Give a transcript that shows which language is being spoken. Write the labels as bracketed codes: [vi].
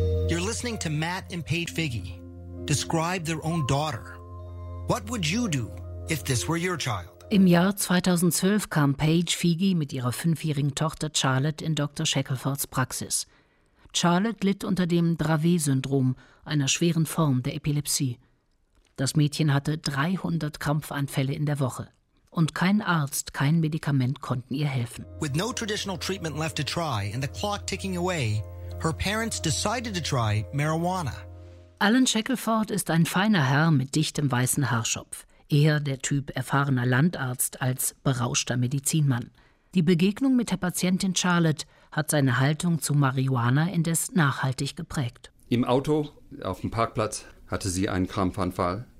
[en] You're listening to Matt and Paige Figi describe their own daughter. What would you do if this were your child? [de] Im Jahr 2012 kam Paige Figi mit ihrer 5-jährigen Tochter Charlotte in Dr. Shackelfords Praxis. Charlotte litt unter dem Dravet-Syndrom, einer schweren Form der Epilepsie. Das Mädchen hatte 300 Krampfanfälle in der Woche. Und kein Arzt, kein Medikament konnten ihr helfen. [en] With no traditional treatment left to try and the clock ticking away, her parents decided to try marijuana. [de] Alan Shackelford ist ein feiner Herr mit dichtem weißen Haarschopf. Eher der Typ erfahrener Landarzt als berauschter Medizinmann. Die Begegnung mit der Patientin Charlotte hat seine Haltung zu Marihuana indes nachhaltig geprägt. Im Auto auf dem Parkplatz hatte sie einen Krampfanfall.